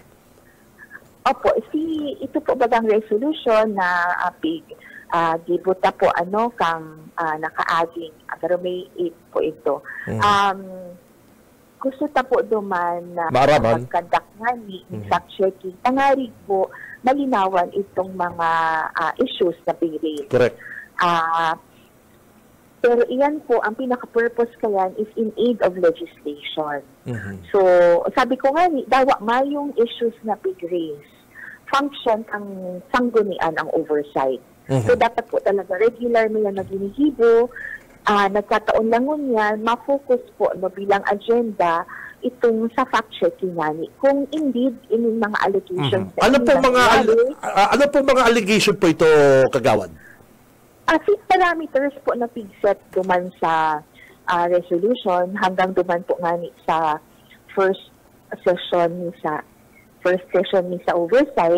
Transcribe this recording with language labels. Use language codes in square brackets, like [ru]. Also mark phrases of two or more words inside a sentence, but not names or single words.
[bik] Opo, ito po bagang resolution na gibuta po kang nakaaging, pero may po ito. Gusto ta po duman na pagkandak nga ni fact-checking. Tangarig po, malinawan itong mga issues na pinili. [en] Correct. [bik] Pero iyan po, ang pinaka-purpose kayan is [en] in aid of legislation. [bik] So, sabi ko nga ni, dawa mayong issues na pig-raise. Function ang sanggunian ang oversight. So, dapat po talaga regular nila na ginihibo, nagkataon lang yan, ma-focus po bilang agenda itong sa fact-checking nga kung indeed ining mga allegations. Ano po mga allegation po ito, Kagawad? Six parameters po na pigset duman sa resolution hanggang duman po nga sa [en] first session [bik] ni sa oversight.